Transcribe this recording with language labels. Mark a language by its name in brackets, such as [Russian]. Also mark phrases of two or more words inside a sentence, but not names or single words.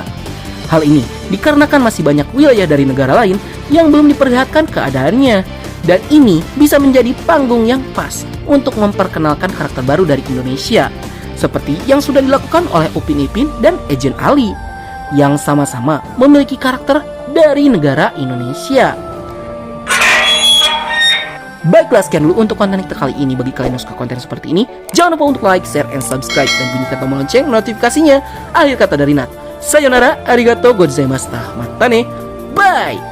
[Indonesian] Hal ini dikarenakan masih banyak wilayah dari negara lain yang belum diperlihatkan keadaannya, dan ini bisa menjadi panggung yang pas untuk memperkenalkan karakter baru dari Indonesia, seperti yang sudah dilakukan oleh Upin Ipin dan Agent Ali, yang sama-sama memiliki karakter dari negara Indonesia. Baiklah, sekian dulu untuk konten kita kali ini. Bagi kalian yang suka konten seperti ini, jangan lupa untuk [English] like, share, and subscribe, [Indonesian] dan bunyikan tombol lonceng notifikasinya. Akhir kata dari Nat, [Japanese] さよなら、ありがとうございました、またね, bye!